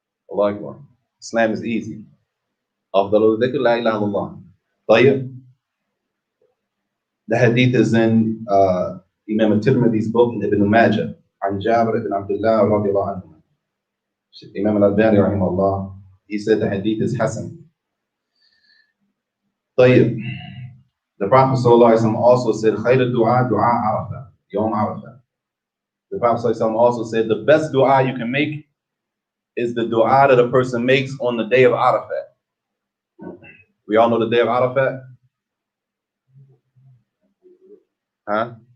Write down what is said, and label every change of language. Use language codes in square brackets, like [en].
[ar] Allah Akbar. [en] Islam is easy. [ar] Afdalu dhikr, la ilaha illallah. Tayyib. [en] The hadith is in Imam al-Tirmidhi's book in Ibn Majah. An Jabir ibn Abdullah radiallahu anhu. Imam al-Albani rahimahullah, he said the hadith is Hasan. [ar] طيب. [en] The Prophet ﷺ also said, [ar] خير الدعاء دعاء عرفة, يوم عرفة. [en] The Prophet ﷺ also said, the best dua you can make is the dua that a person makes on the day of Arafat. We all know the day of Arafat? Huh?